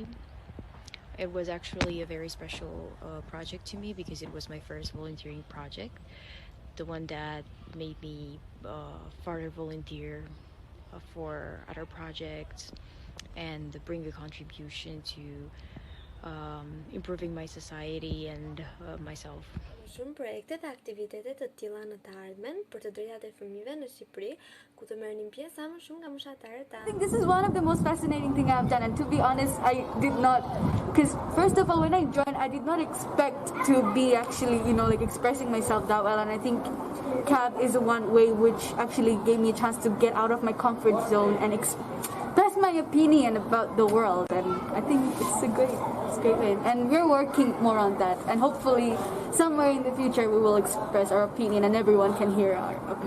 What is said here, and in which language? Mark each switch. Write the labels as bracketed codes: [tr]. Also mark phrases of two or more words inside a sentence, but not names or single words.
[en] It was actually a very special project to me, because it was my first volunteering project, the one that made me further volunteer for other projects and bring a contribution to improving my society and myself. [sq] Shumë projekte dhe aktivitetet të tilla në të ardhmen për të drejtat e fëmijëve në Shqipëri, ku të merrnin pjesë sa më shumë nga moshatarët tanë. [en] I think this is one of the most fascinating thing I've done, and to be honest, I did not, because first of all, when I joined, I did not expect to be actually, expressing myself that well, and I think CAB is the one way which actually gave me a chance to get out of my comfort zone and express my opinion about the world, and I think it's a great way, and we're working more on that, and hopefully somewhere in the future we will express our opinion and everyone can hear our opinion.